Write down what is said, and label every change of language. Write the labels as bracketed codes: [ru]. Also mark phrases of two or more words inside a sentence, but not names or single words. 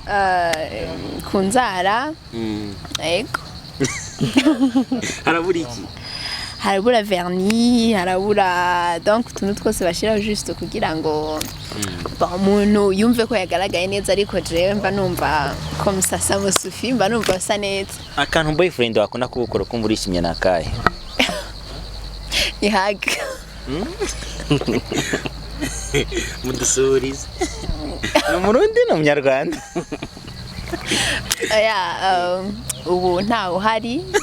[rw] ku nzara yego harabura iki harabura vernis harabura donc utuntu twose bashiraho juste kugira ngo umuntu yumve ko yagaragaye neza ariko jewe mba numva [fr] comme ça ça me suffit [rw] mba numva asa neza. Akantu boyfriend wakunda kubukora kumva urishimye nakaye ihag mudusurize no murundi no munyarwanda ubu ntawe uhari